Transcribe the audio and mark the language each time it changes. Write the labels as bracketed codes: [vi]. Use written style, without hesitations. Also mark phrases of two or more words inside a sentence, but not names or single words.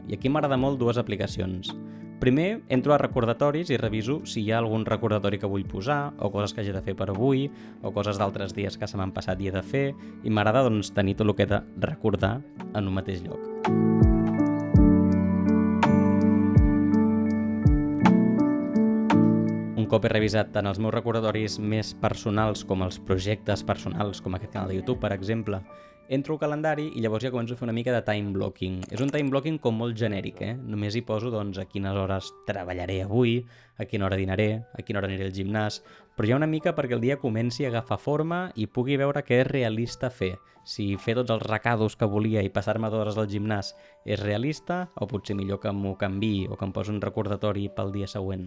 [ca] I aquí m'agrada molt 2 aplicacions. Primer, entro a recordatoris i reviso si hi ha algun recordatori que vull posar, o coses que hagi de fer per avui, o coses d'altres dies que se m'han passat i he de fer, i m'agrada tenir tot el que he de recordar en un mateix lloc. Un cop he revisat tant els meus recordatoris més personals com els projectes personals, com aquest canal de YouTube, per exemple, entro al calendari i llavors ja començo a fer una mica de [en] time blocking. [ca] És un [en] time blocking [ca] com molt genèric, Només hi poso a quines hores treballaré avui, a quina hora dinaré, a quina hora aniré al gimnàs, però ja una mica perquè el dia comenci a agafar forma i pugui veure què és realista fer. Si fer tots els recados que volia i passar-me 2 hores al gimnàs és realista, o potser millor que m'ho canviï o que em posi un recordatori pel dia següent.